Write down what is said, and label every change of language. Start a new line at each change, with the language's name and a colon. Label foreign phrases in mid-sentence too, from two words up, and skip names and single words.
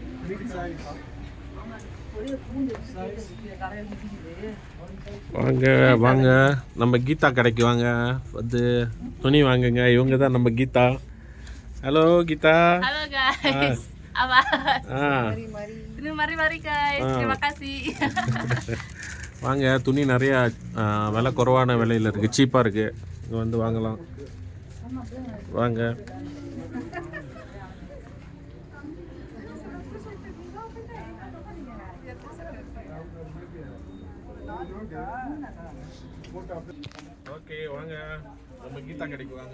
Tamil: வாங்க வாங்க, நம்ம கீதா கடைக்கு வாங்க, வந்து துணி வாங்குங்க. இவங்க தான் நம்ம கீதா.
Indonesian: Halo Gita. Halo guys. Apa? Mari guys. Terima kasih.
Tamil: வாங்க, துணி நிறையா விலை குறைவான விலையில் இருக்குது, சீப்பாக இருக்குது. இங்கே வந்து வாங்கலாம். வாங்க. ஓகே வாங்க, நம்ம கீதா கடைக்கு வாங்க.